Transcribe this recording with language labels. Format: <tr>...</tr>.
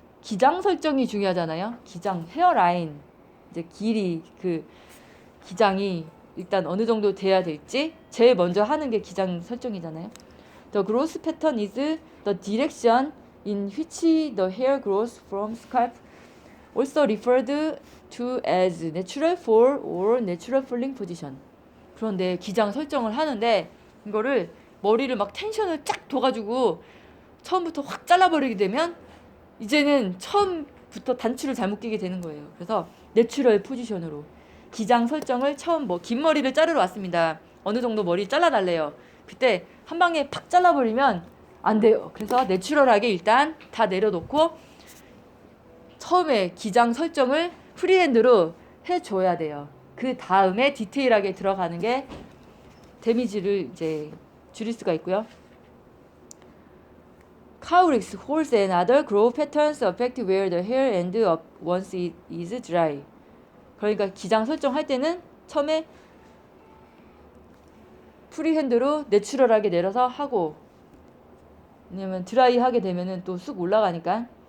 <ko>기장 설정이 중요하잖아요. 기장, 헤어라인, 이제 길이, 그 기장이 일단 어느 정도 돼야 될지 제일 먼저 하는 게 기장 설정이잖아요.</ko> <en>The growth pattern is the direction in which the hair grows from scalp, also referred to as natural fall or natural falling position.</en> <ko>그런데 기장 설정을 하는데 이거를 머리를 막 텐션을 쫙 둬가지고 처음부터 확 잘라버리게 되면 이제는 처음부터 단추를 잘못 끼게 되는 거예요. 그래서 내추럴 포지션으로 기장 설정을 처음 뭐 긴 머리를 자르러 왔습니다. 어느 정도 머리 잘라달래요. 그때 한 방에 팍 잘라버리면 안 돼요. 그래서 내추럴하게 일단 다 내려놓고 처음에 기장 설정을 프리핸드로 해줘야 돼요. 그 다음에 디테일하게 들어가는 게 데미지를 이제 줄일 수가 있고요.</ko> <en>Cowlicks, holes and other growth patterns affect where the hair ends up once it is dry.</en> <ko>그러니까 기장 설정할 때는 처음에 프리핸드로 내추럴하게 내려서 하고, 왜냐면 드라이 하게 되면은 또 쑥 올라가니까.</ko>